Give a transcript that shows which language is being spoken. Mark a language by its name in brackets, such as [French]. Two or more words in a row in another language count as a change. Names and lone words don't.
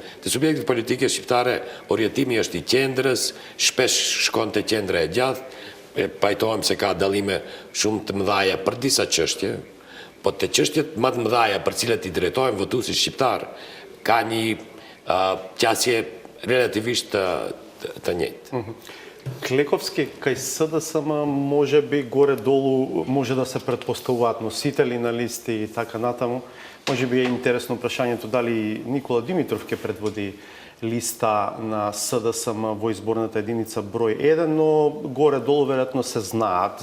[Albanian] Te subjektet politike shqiptare, orientimi është i qendrës, shpesh shkon te qendra e gjatë, pajtohem se ka dallime shumë të mëdha për disa çështje, po te çështjet më të mëdha për cilat i drejtohen votuesit shqiptar, ka një qasje relativisht të njëjtë. [Macedonian] Клековски, кај СДСМ може би горе-долу може да се предпоставуваат носители на листи и така натаму. Може би е интересно прашањето дали Никола Димитров ќе предводи листа на СДСМ во изборната единица број 1, но горе-долу веројатно се знаат.